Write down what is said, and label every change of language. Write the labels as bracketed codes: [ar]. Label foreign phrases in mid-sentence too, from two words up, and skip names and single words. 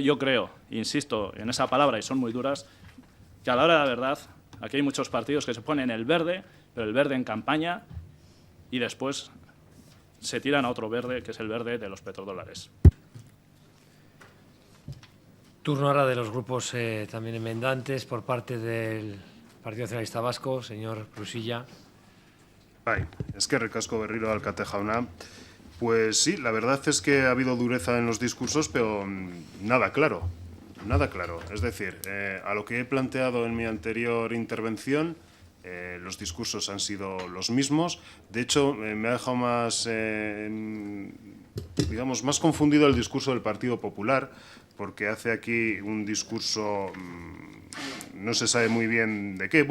[es] Yo creo, insisto en esa palabra, y son muy duras, que a la hora de la verdad, aquí hay muchos partidos que se ponen el verde, pero el verde en campaña, y después se tiran a otro verde, que es el verde de los petrodólares. Turno ahora de los grupos también enmendantes por parte del Partido Nacionalista Vasco, señor Spursia. [eu] Bai, eskerrik asko berriro alkate jauna. [es] Pues sí, la verdad es que ha habido dureza en los discursos, pero nada claro, nada claro. Es decir, a lo que he planteado en mi anterior intervención, los discursos han sido los mismos. De hecho, me ha dejado más, digamos, más confundido el discurso del Partido Popular, porque hace aquí un discurso, no se sabe muy bien de qué.